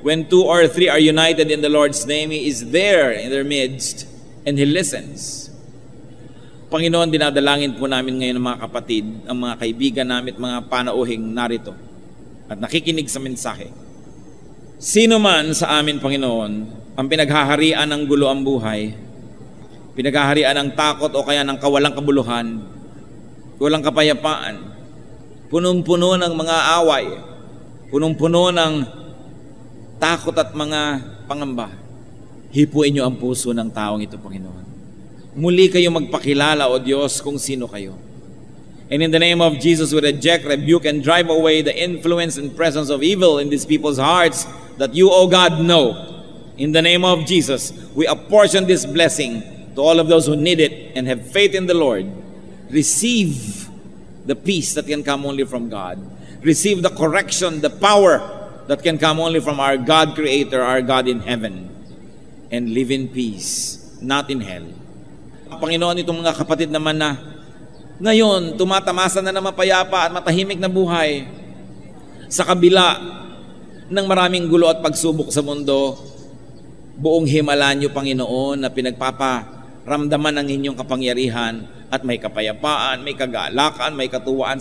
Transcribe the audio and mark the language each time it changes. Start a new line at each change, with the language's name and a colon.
English: When 2 or 3 are united in the Lord's name, He is there in their midst and He listens.
Filipino: Panginoon, dinadalangin po namin ngayon ng mga kapatid, ang mga kaibigan namin at mga panauhing narito at nakikinig sa mensahe. Sino man sa amin, Panginoon, ang pinaghaharian ng gulo ang buhay, pinaghaharian ng takot o kaya ng kawalang kabuluhan, walang kapayapaan, punong-puno ng mga away, punong-puno ng takot at mga pangamba. Hipuin niyo ang puso ng taong ito, Panginoon. Muli kayo magpakilala, O Diyos, kung sino kayo.
English: And in the name of Jesus, we reject, rebuke, and drive away the influence and presence of evil in these people's hearts that you, O God, know. In the name of Jesus, we apportion this blessing to all of those who need it and have faith in the Lord. Receive the peace that can come only from God. Receive the correction, the power that can come only from our God Creator, our God in heaven. And live in peace, not in hell.
Filipino: Panginoon, itong mga kapatid naman na ngayon, tumatamasa na ng mapayapa at matahimik na buhay sa kabila ng maraming gulo at pagsubok sa mundo, buong himala niyo, Panginoon, na pinagpaparamdaman ng inyong kapangyarihan at may kapayapaan, may kagalakan, may katuwaan.